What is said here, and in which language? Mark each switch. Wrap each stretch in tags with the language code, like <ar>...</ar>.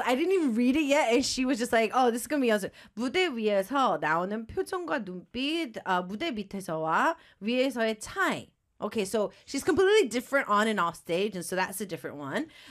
<en>I didn't even read it yet, and she was just like, "Oh, this is gonna be awesome."</en> <ko>무대 위에서 나오는 표정과 눈빛, 아 무대 밑에서와 위에서의 차이.</ko> <en>Okay, so she's completely different on and off stage, and so that's a different one.</en>